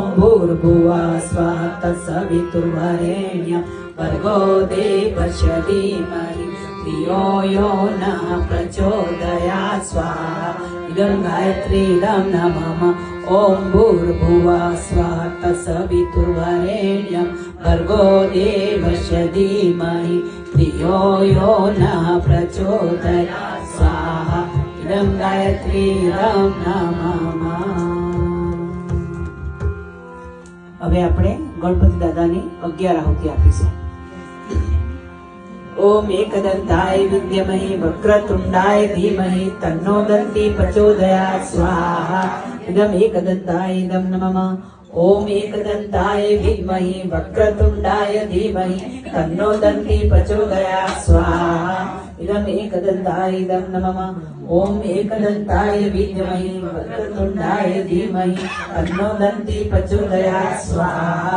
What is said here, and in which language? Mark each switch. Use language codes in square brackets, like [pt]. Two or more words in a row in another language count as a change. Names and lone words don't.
[sa] भूर्भुवः स्वः तत्सवितुर्वरेण्यं भर्गो देवस्य धीमहि धियो यो नः प्रचोदयात् स्वाहा इदं गायत्रीदं नमः ॐ भूर्भुवः स्वः तत्सवितुर्वरेण्यं भर्गो देवस्य धीमहि धियो यो नः प्रचोदयात् स्वाहा इदं गायत्रीदं नमः। [gu] હવે આપણે ગણપતિ દાદાની 11 આહુતિ આપીશું. [sa] ओम एकदंताय विद्महे वक्रतुंडाय धीमहि तन्नो दन्ति प्रचोदयात् स्वाहा इदम् एकदंताय इदं नमः ओम एकदंताय विद्महे वक्रतुंडाय धीमहि तन्नो दन्ति प्रचोदयात् स्वाहा इदम् एकदंताय इदं नमः ओम एकदंताय विद्महे वक्रतुंडाय धीमहि तन्नो दन्ति प्रचोदयात् स्वाहा